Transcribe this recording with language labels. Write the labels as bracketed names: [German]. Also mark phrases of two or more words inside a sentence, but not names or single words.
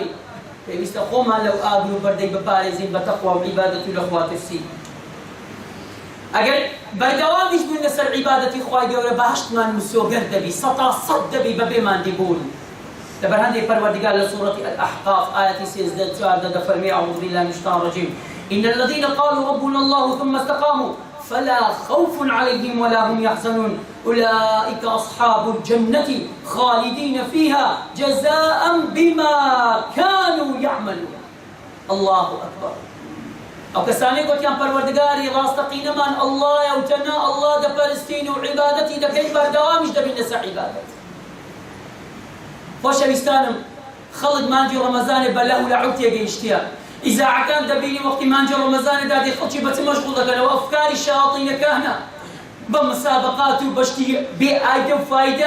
[Central Kurdish] پێویستە خۆمان لەو ئاگر و بەردەی بپارێزین بە تەقوا و عیبادەت و لە خوا ترسی. ئەگەر بەردەوامیش بووین لەسەر عیبادەتی خوای گەورە بەهەشتمان مسۆگەر دەبی سەد دەبی بەبێماندی بوون. لەبەر هەندێک پەروەردگار لە سوورەتی الأحقاف ئاەتی 13 دەفەرمێ [Arabic] أعوذ بالله من الشیطان الرجیم إن الذين قالوا ربنا الله ثم استقاموا فلا خوف عليهم ولا هم يحزنون أولئك أصحاب الجنة خالدين فيها جزاء بما كانوا يعملون. الله أكبر. [Central Kurdish] ئەو کەسانەی گوتیان پەروەردگاری ڕاستەقینەمان ئەڵڵایە و تەنها ئەڵڵا دەپەرستین و عیبادەتی دەکەین بەردەوامیش دەبین لەسەر عیبادەت. خۆشەویستانم خەڵک مانجی ڕەمەزانێ بە [Arabic] لەهو لەعوب [Central Kurdish] تێگەیشتیە. ئیزاعەکان دەبینی وەختی مانجی ڕەمەزانێدا دێ خەڵکی بە چ مەشغوڵ دەکەنەوە ئەفکاری شایاطینەکانە بە مسابقات و بەشتی بێ ئایدە و فایدە.